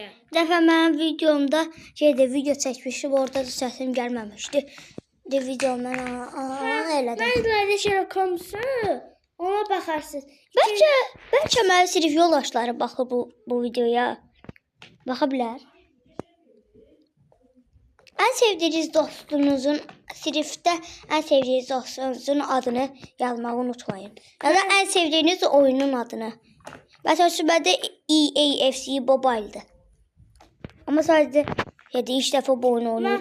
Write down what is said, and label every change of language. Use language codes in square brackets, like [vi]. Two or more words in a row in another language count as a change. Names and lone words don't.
[az] Bir dəfə mənim videomda video çəkmişdim. Orada da səsim gəlməmişdi. Videomdan elədim. Mən də şey komsu. Ona baxarsınız. Bəlkə mənim sinif yoldaşları baxır bu videoya. Baxa bilər. [tr] En sevdiğiniz dostunuzun sinifte en sevdiğiniz dostunuzun adını yazmayı unutmayın. Ya da en sevdiğiniz oyunun adını. Mesela bende EAFC Mobile'dı. Ama sadece 7 defa bu oyunu oynuyor.